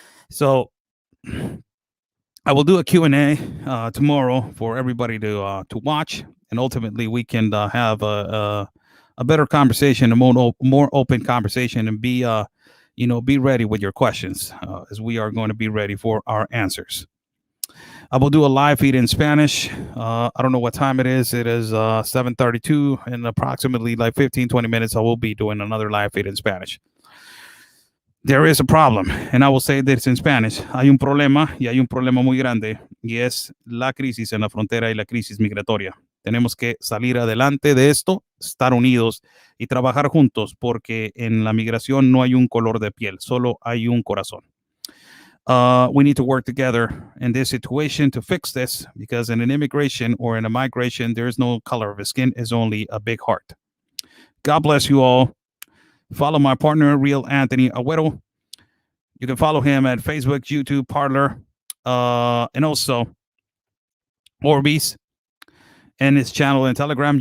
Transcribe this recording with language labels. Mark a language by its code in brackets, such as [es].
[en] So I will do a Q&A tomorrow for everybody to watch, and ultimately we can have a better conversation, a more open conversation, and be ready with your questions, as we are going to be ready for our answers. I will do a live feed in Spanish. I don't know what time it is. It is 7:32. In approximately like 15-20 minutes, I will be doing another live feed in Spanish. There is a problem, and I will say this in Spanish. [es] Hay un problema, y hay un problema muy grande, y es la crisis en la frontera y la crisis migratoria. Tenemos que salir adelante de esto, estar unidos y trabajar juntos, porque en la migración no hay un color de piel, solo hay un corazón. [en] We need to work together in this situation to fix this, because in an immigration or in a migration, there is no color of the skin, is only a big heart. God bless you all. Follow my partner, Real Anthony Agüero. You can follow him at Facebook, YouTube, Parler, and also Orbeez, and his channel and Telegram.